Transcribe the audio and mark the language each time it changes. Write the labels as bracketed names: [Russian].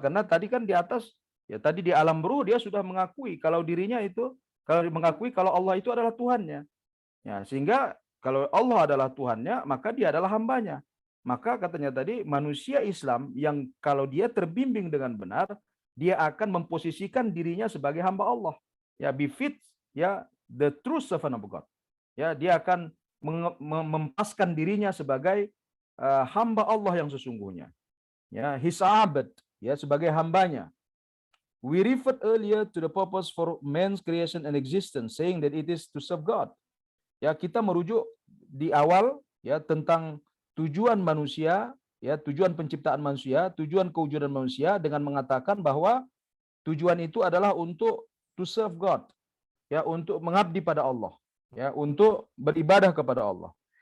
[Indonesian] Karena tadi kan di atas, ya, tadi di alam ruh dia sudah mengakui kalau dirinya itu, kalau Allah itu adalah Tuhannya. Ya, sehingga kalau Allah adalah Tuhannya, maka dia adalah hambanya. Maka katanya tadi manusia Islam yang kalau dia terbimbing dengan benar, dia akan memposisikan dirinya sebagai hamba Allah. [English] Ya, befit, ya, the true servant of God. [Indonesian] Ya, dia akan mempaskan dirinya sebagai hamba Allah yang sesungguhnya. Ya, his abd, ya, sebagai hambanya. [English] We referred earlier to the purpose for man's creation and existence, saying that it is to serve God. [Indonesian] Ya, kita merujuk di awal, ya, tentang tujuan manusia, ya, tujuan penciptaan manusia, tujuan kewujudan manusia dengan mengatakan bahwa tujuan itu adalah untuk [English] to serve God, [Indonesian] ya, untuk mengabdi pada Allah, ya, untuk beribadah kepada Allah.